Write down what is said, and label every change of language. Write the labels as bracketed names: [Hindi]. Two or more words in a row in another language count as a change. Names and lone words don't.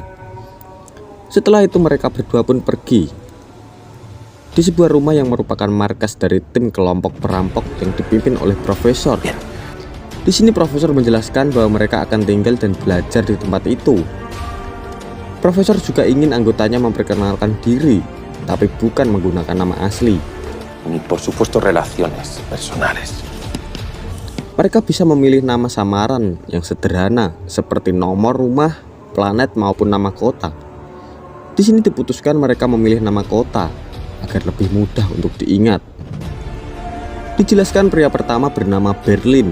[Indonesian] Setelah itu mereka berdua pun pergi di sebuah rumah yang merupakan markas dari tim kelompok perampok yang dipimpin oleh profesor. Di sini profesor menjelaskan bahwa mereka akan tinggal dan belajar di tempat itu. Profesor juga ingin anggotanya memperkenalkan diri, tapi bukan menggunakan nama asli. [Spanish] Ni por supuesto relaciones personales. [Indonesian] Mereka bisa memilih nama samaran yang sederhana seperti nomor rumah, planet maupun nama kota. Di sini diputuskan mereka memilih nama kota agar lebih mudah untuk diingat. Dijelaskan pria pertama bernama Berlin.